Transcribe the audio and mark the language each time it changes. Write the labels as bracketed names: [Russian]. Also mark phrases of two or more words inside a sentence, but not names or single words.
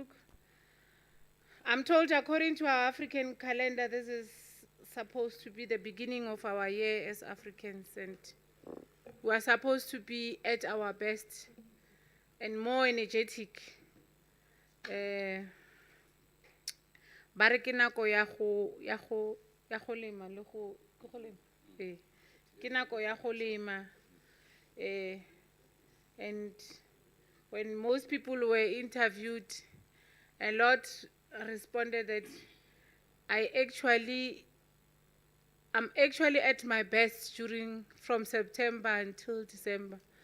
[English] I'm told according to our African calendar, this is supposed to be the beginning of our year as Africans, and we are supposed to be at our best and more energetic. [Northern Sotho] Bare ke nako ya go lema le go ke nako ya go lema, [English] and when most people were interviewed, a lot responded that I'm actually at my best from September until December.